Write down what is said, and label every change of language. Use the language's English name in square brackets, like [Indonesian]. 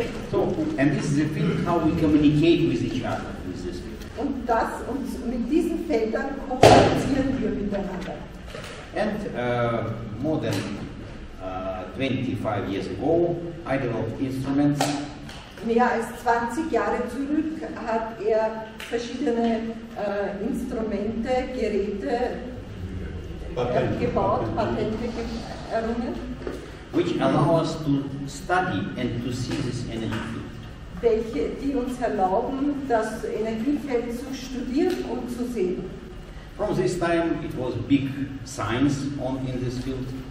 [English] So, and this is the field how we communicate with each other with this field. [German] Und mit diesen Feldern kommunizieren wir miteinander. [English] And more than 25 years ago, I developed instruments. [German] Mehr als 20 Jahre zurück hat er verschiedene Instrumente, Geräte gebaut, Patente errungen, [English] Which allow us to study and to see this energy field. [German] die uns erlauben, das Energiefeld zu studieren und zu sehen. [English] From this time, it was big science in this field.